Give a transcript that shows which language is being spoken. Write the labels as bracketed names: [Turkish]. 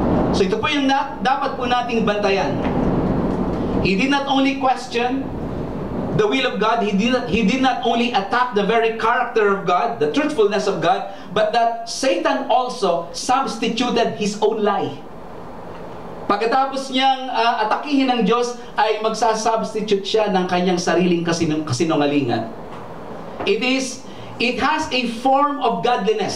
[Filipino] So ito po yung dapat po nating bantayan. [English] He did not only question the will of God, he did not only attack the very character of God, the truthfulness of God, but that Satan also substituted his own lie. [Filipino] Pagkatapos niyang atakihin ng Diyos, ay magsasubstitute siya ng kanyang sariling kasinungalingan. [English] It has a form of godliness.